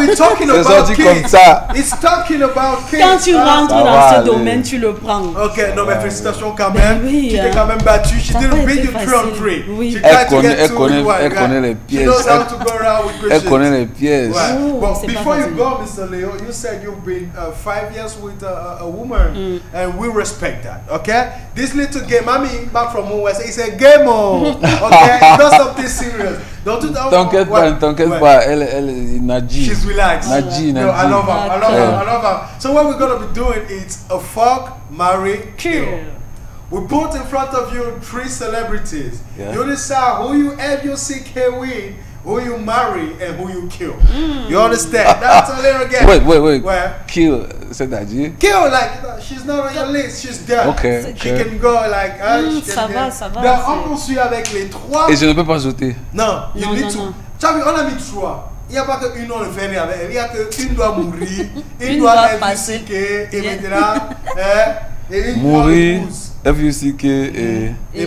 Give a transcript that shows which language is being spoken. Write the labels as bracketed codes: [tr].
[fr] C'est sorti comme ça. Quand tu rentres dans ce domaine, tu le prends. Ok, non mais félicitations quand même. Oui, tu t'es quand même battu. [en] She didn't beat you 3-3. [fr] Oui. Elle connaît les pièges. Elle connaît les pièges. [en] Bon, before you go, Mr. Leo, you said you've been 5 years with a woman, and we respect that. Okay, this little game, I mean, back from West, it's a game. Okay, it's not something serious. [fr] T'inquiète pas, elle Nadji. [en] She's relaxed. Nadji. No, I love her. So what we're gonna be doing is a fuck, marry, kill. We put in front of you 3 celebrities. Yeah. You decide who you F-U-C-K with, who you marry, and who you kill. You understand? That's a little game. Wait. Kill, [fr] c'est [en] Nadji. Kill, like she's not on your list, she's dead. Okay. She can go like [fr] ça va. Donc on poursuit avec les 3. Et je ne peux pas sauter. Non, [en] you need to. [fr] Tu as vu, on a mis 3. Il n'y a pas qu'une on le fait rien avec elle. Il y a qu'une doit mourir, une doit FUCK et maintenant et une mourir, FUCK et